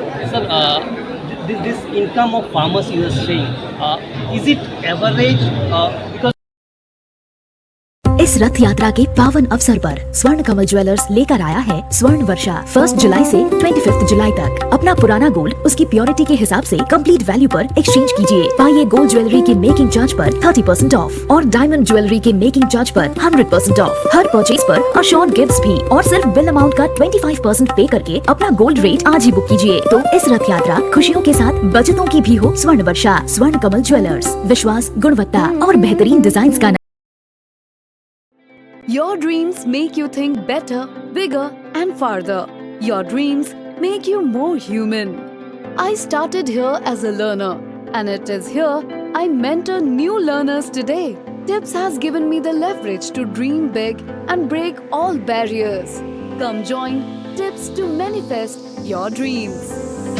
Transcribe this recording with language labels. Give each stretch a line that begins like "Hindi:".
English: Sir, this income of farmers you are saying, is it average? Because
Hindi: इस रथ यात्रा के पावन अवसर पर स्वर्ण कमल ज्वेलर्स लेकर आया है स्वर्ण वर्षा 1 जुलाई से 25 जुलाई तक। अपना पुराना गोल्ड उसकी प्योरिटी के हिसाब से कंप्लीट वैल्यू पर एक्सचेंज कीजिए। पाइए गोल्ड ज्वेलरी के मेकिंग चार्ज पर 30% ऑफ और डायमंड ज्वेलरी के मेकिंग चार्ज पर 100% ऑफ। हर परचेज पर अशोर्ड गिफ्ट्स भी, और सिर्फ बिल अमाउंट का 25% पे करके अपना गोल्ड रेट आज ही बुक कीजिए। तो इस रथ यात्रा खुशियों के साथ बचतों की भी हो स्वर्ण वर्षा। स्वर्ण कमल ज्वेलर्स, विश्वास, गुणवत्ता और बेहतरीन डिजाइन का।
English: Your dreams make you think better, bigger and farther. Your dreams make you more human. I started here as a learner, and it is here I mentor new learners today. Tips has given me the leverage to dream big and break all barriers. Come join Tips to manifest your dreams.